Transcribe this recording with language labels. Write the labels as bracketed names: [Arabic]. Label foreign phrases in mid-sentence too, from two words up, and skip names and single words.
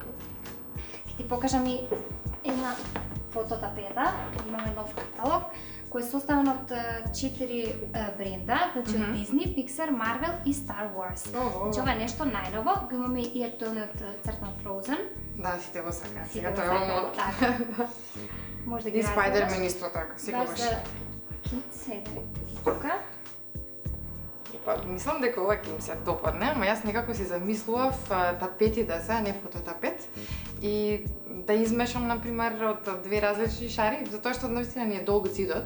[Macedonian] Ќе ти покажам и една фототапета, имаме нов каталог, кој е составен од 4 бренда, значи од Disney, Pixar, Marvel и Star Wars. Значи ова е нешто најново, го имаме и актуелниот цртан Frozen. Да, сите го сакаат, сега Сите тоа го е модно. сакаат, така. Може да ги И разгледаш. Spider-Man исто така, секогаш. Баш за kids, ете, тука. Па, мислам дека ова ќе им се допадне, ама јас некако си замислував тапети да се, а не фототапет. И да измешам, например, од две различни шари, затоа што наистина ни е долг ѕидот.